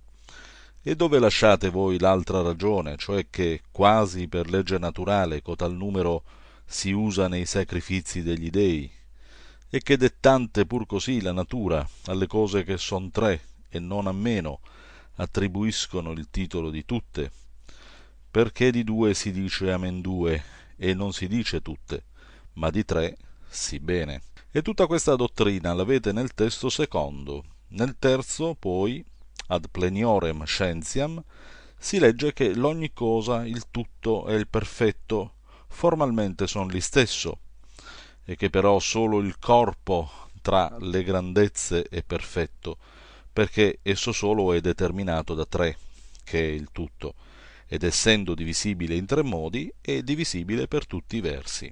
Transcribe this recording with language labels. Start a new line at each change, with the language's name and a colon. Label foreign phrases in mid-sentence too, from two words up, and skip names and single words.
Italian: E dove lasciate voi l'altra ragione, cioè che quasi per legge naturale cotal numero si usa nei sacrifizi degli dei, e che dettante pur così la natura alle cose che son tre e non a meno attribuiscono il titolo di tutte, perché di due si dice amendue e non si dice tutte, ma di tre sì bene. E tutta questa dottrina l'avete nel testo secondo. Nel terzo, poi,
Latin: ad pleniorem scientiam,
Italian: si legge che l'ogni cosa, il tutto e il perfetto formalmente son li stesso, e che però solo il corpo tra le grandezze è perfetto, perché esso solo è determinato da tre, che è il tutto, ed essendo divisibile in tre modi, è divisibile per tutti i versi.